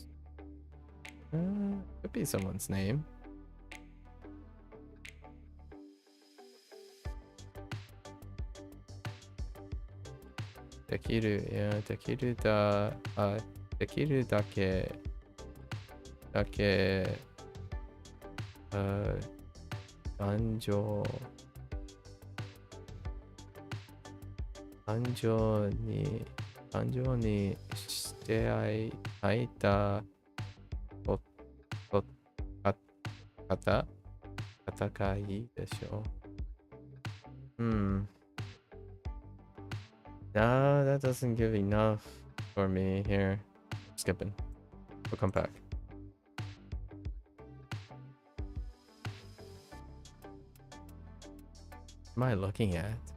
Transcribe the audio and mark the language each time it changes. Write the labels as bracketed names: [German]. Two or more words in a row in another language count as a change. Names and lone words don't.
[English] Could be someone's name. [Japanese] できる、yeah、できるできる dake, 頑丈、頑丈にしてあいた方がいいでしょ. [English] Nah, that doesn't give enough for me here. Skipping. We'll come back. What am I looking at?